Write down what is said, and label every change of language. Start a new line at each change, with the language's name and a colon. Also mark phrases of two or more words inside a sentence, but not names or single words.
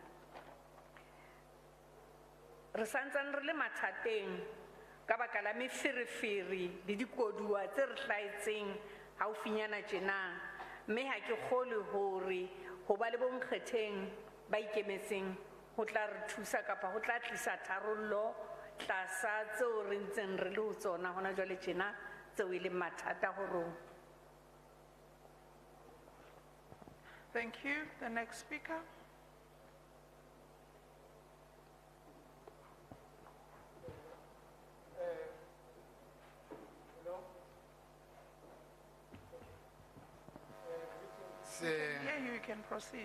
Southern Sotho: Re santsane re le mathateng ka baka la meferefere le dikoduwa tse re hlaetseng haufinyana tjena, mme ha ke kgolwe hore ho ba le bonkgetheng ba ikemetseng ho tla re thusa kapa ho tla tlisa tharollo tlasa tseo re ntseng re le ho tsona hona jwale tjena tseo e leng mathata ho rona.
English: Thank you. The next speaker. Yeah, you can proceed.